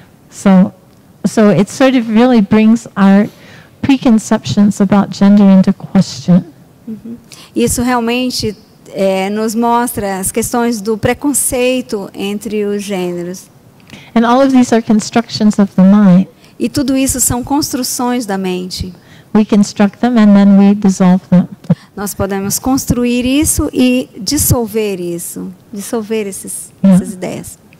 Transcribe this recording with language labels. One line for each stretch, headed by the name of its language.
English: So it sort of really brings our preconceptions about gender into question.
Portuguese: Isso realmente nos mostra as questões do preconceito entre os gêneros.
English: And all of these are constructions of the mind.
Portuguese: E tudo isso são construções da mente.
English: We construct them and then we dissolve them.
Portuguese: Nós podemos construir isso e dissolver isso, essas ideias.